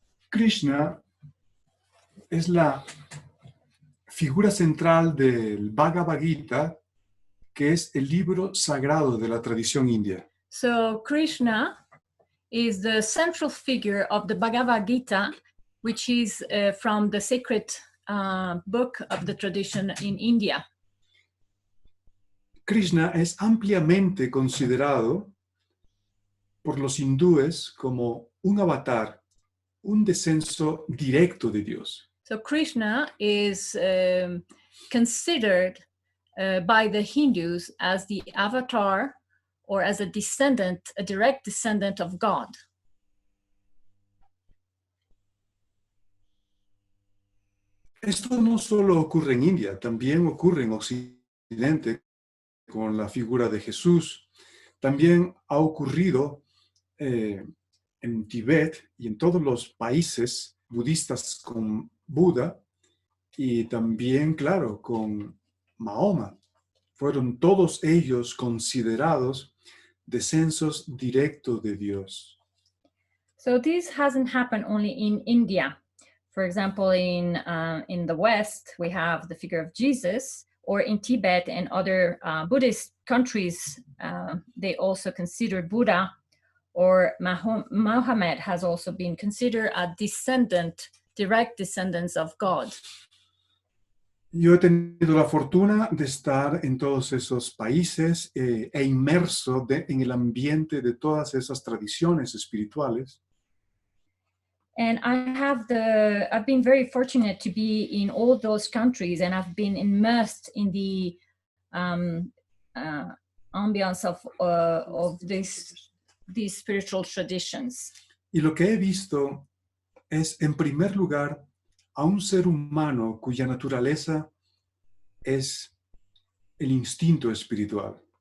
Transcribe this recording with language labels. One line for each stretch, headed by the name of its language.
Spanish: Krishna es la figura central del Bhagavad-Gita, que es el libro sagrado de la tradición india.
English: So Krishna is the central figure of the Bhagavad-Gita, which is from the sacred book of the tradition in India.
Spanish: Krishna es ampliamente considerado por los hindúes como un avatar, un descenso directo de Dios.
English: So Krishna is considered by the Hindus as the avatar or as a direct descendant of God.
Spanish: Esto no solo ocurre en India, también ocurre en Occidente con la figura de Jesús. También ha ocurrido en Tibet y en todos los países budistas con Buda y también, claro, con Mahoma. Fueron todos ellos considerados descensos directos de Dios.
English: So this hasn't happened only in India. For example, in the West, we have the figure of Jesus, or in Tibet and other Buddhist countries, they also considered Buddha, or Muhammad has also been considered a direct descendant of God.
Spanish: Yo he tenido la fortuna de estar en todos esos países e inmerso en el ambiente de todas esas tradiciones espirituales.
English: And I've been very fortunate to be in all those countries, and I've been immersed in the ambience of these spiritual traditions.
Spanish: Y lo que he visto es, en primer lugar, a un ser humano cuya naturaleza es el instinto espiritual.